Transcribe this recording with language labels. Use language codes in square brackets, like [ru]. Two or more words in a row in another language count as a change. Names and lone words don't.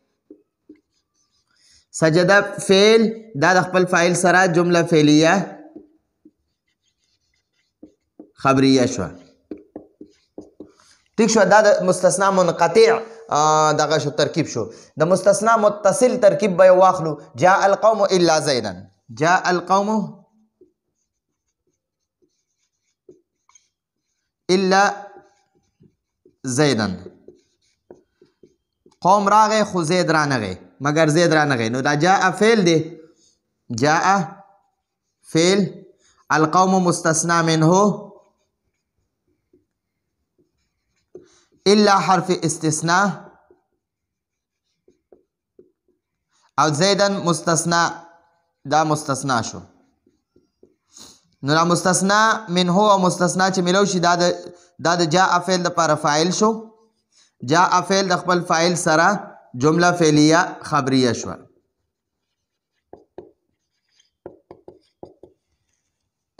[ps] سجده فعل دا د خپل فاعل سره جمله فعلیه خبریه شو. ٹھیک شو. دا د مستثنا منقطع دغه شو ترکیب شو. د مستثنا متصل ترکیب به واخلو. [ar] جاء القوم الا زيدا. جاء القوم الا زيدا. [ps] قوم راغی خو زید رانغی مگر زید رانغی. نو دا جاء فعل دی. جاء فعل. القوم مستثنا منه الا حرف استثناء او زیدن مستثنا. دا مستثنا شو. نو دا مستثنا منه او مستثنا چې ملو شي دا د جاء فعل لپاره فاعل شو. جاء فعل د خپل فاعل سره جمله فعلیه خبریه شو.